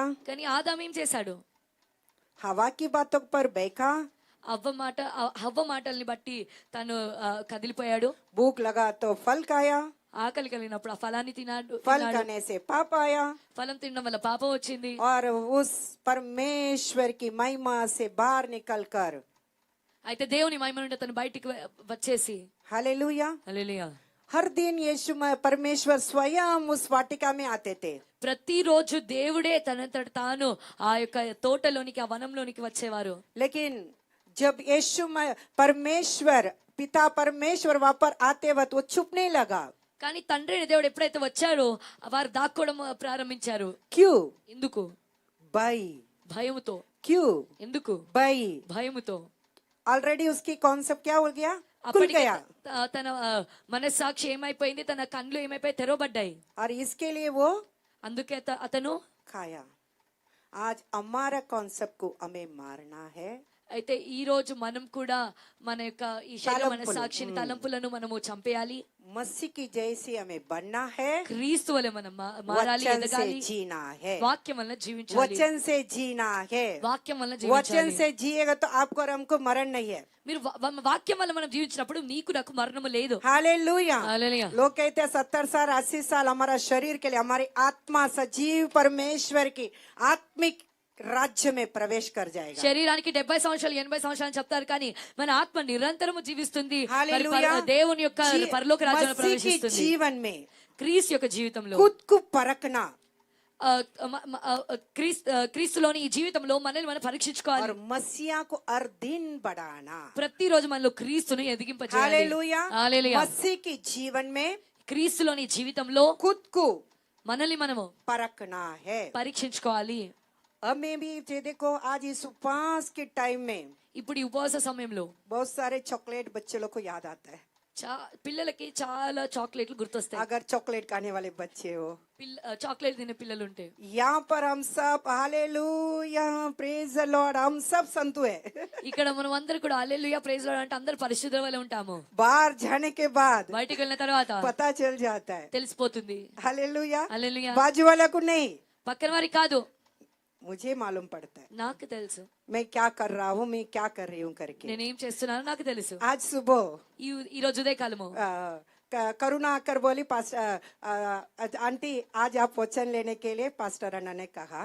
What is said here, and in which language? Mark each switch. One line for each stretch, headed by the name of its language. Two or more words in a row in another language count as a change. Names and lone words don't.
Telugu: కానీ ఆదాం ఏం చేశాడు?
Hindi: हवा की बातों पर बैठा,
Telugu: హవ్వ మాటల్ని బట్టి తను కదిలిపోయాడు.
Hindi: भूख लगा तो फल खाया,
Telugu: ఆకలి కలిగినప్పుడు ఆ ఫలాన్ని తిన్నాడు.
Hindi: फल खाने से पाप आया,
Telugu: ఫలం తినడం వల్ల పాపం వచ్చింది.
Hindi: और उस परमेश्वर की महिमा से बाहर निकलकर,
Telugu: అయితే దేవుని మహిమ నుండి అతను బయటికి వచ్చేసి,
Hindi: हालेलुया,
Telugu: హల్లెలూయా,
Hindi: हर दिन यीशु परमेश्वर स्वयं उस वाटिका में आते थे।
Telugu: ప్రతిరోజు దేవుడే తనంతట తాను ఆ యొక్క తోటలోనికి, ఆ వనంలోనికి వచ్చేవారు.
Hindi: लेकिन जब यीशु परमेश्वर पिता परमेश्वर वहां पर आते वक्त वो छुपने लगा।
Telugu: కానీ తండ్రి అయిన దేవుడు ఎప్పుడైతే వచ్చారో వారు దాక్కోవడం ప్రారంభించారు.
Hindi: क्यों?
Telugu: ఎందుకు?
Hindi: भय।
Telugu: భయముతో.
Hindi: क्यों?
Telugu: ఎందుకు?
Hindi: भय।
Telugu: భయముతో.
Hindi: ऑलरेडी उसकी कॉन्सेप्ट क्या हो गया? खुल
Telugu: అప్పటికే
Hindi: गया।
Telugu: తన మనస్సాక్షి ఏమైపోయింది, తన కళ్ళు ఏమైపోయి తెరవబడ్డాయి.
Hindi: और इसके लिए वो
Telugu: అందుకే అతను
Hindi: खाया। आज हमारा कॉन्सेप्ट को हमें मारना है।
Telugu: అయితే ఈ రోజు మనం కూడా మన యొక్క ఈ శరీర మనస్సాక్షిని, తలంపులను మనము చంపేయాలి.
Hindi: मसीह की जैसी हमें बनना है।
Telugu: క్రీస్తు వలె మనం మారాలి,
Hindi: वचन से
Telugu: ఎదగాలి.
Hindi: जीना है।
Telugu: వాక్యం వలన జీవించాలి.
Hindi: वचन से जीना है।
Telugu: వాక్యం వలన
Hindi: वचन
Telugu: జీవించాలి.
Hindi: से जिएगा तो आपको और हमको मरण नहीं है।
Telugu: మీరు వాక్యం వల్ల మనం జీవించినప్పుడు నీకు నాకు మరణము లేదు.
Hindi: हालेलुया।
Telugu: హల్లెలూయా.
Hindi: लोग कहते हैं 70 साल 80 साल हमारा शरीर के लिए, हमारी आत्मा सजीव परमेश्वर की आत्मिक राज्य में प्रवेश कर जाएगा।
Telugu: శరీరానికి 70 సంవత్సరాలు 80 సంవత్సరాలు చెప్తారు, కానీ మన ఆత్మ నిరంతరము జీవిస్తుంది. మరి
Hindi: हालेलुया।
Telugu: దేవుని యొక్క పరలోక రాజ్యంలో
Hindi: मसीह के
Telugu: ప్రవేశిస్తుంది.
Hindi: जीवन में
Telugu: క్రీస్తు యొక్క జీవితంలో,
Hindi: खुद को परखना
Telugu: క్రీస్తులోని ఈ జీవితంలో మనల్ని మనం పరీక్షించుకోవాలి.
Hindi: और मसीहा को हर दिन बढ़ाना।
Telugu: ప్రతిరోజు మనలో క్రీస్తును ఎదిగింపజేయాలి.
Hindi: हालेलुया।
Telugu: హల్లెలూయా.
Hindi: मसीह के जीवन में
Telugu: క్రీస్తులోని జీవితంలో
Hindi: खुद को
Telugu: మనల్ని మనము
Hindi: परखना है।
Telugu: పరీక్షించుకోవాలి.
Hindi: हमें भी ये देखो, आज इस उपवास के टाइम में
Telugu: ఇప్పుడు ఈ ఉపవాస సమయంలో
Hindi: बहुत सारे चॉकलेट बच्चे लोग को याद आता है।
Telugu: పిల్లలకి చాలా చాక్లెట్లు గుర్తొస్తాయి.
Hindi: अगर चॉकलेट खाने वाले बच्चे हो,
Telugu: చాక్లెట్ తినే పిల్లలు ఉంటే,
Hindi: यहाँ पर हम सब हालेलुया
English: praise the Lord,
Hindi: हम सब संतु है।
Telugu: ఇక్కడ మనం అందరూ కూడా హల్లెలూయా
English: praise Lord
Telugu: అంటే అందరూ పరిశుద్ధుల వలె ఉంటాము.
Hindi: बाहर जाने के बाद
Telugu: బయటికి వెళ్ళిన తర్వాత
Hindi: पता चल जाता है।
Telugu: తెలిసిపోతుంది.
Hindi: हालेलुया।
Telugu: హల్లెలూయా.
Hindi: बाजू वाला को नहीं,
Telugu: పక్కన వారికి కాదు,
Hindi: मुझे मालूम पड़ता है
Telugu: నాకు తెలుసు
Hindi: मैं क्या कर रहा हूँ, मैं क्या कर रही हूँ करके।
Telugu: నేనేం చేస్తున్నానో నాకు తెలుసు.
Hindi: आज सुबह
Telugu: ఈ రోజు ఉదయ కాలము
Hindi: करुणा आकर बोली, आंटी आज आप वचन लेने के लिए पास्टर अन्ना ने कहा।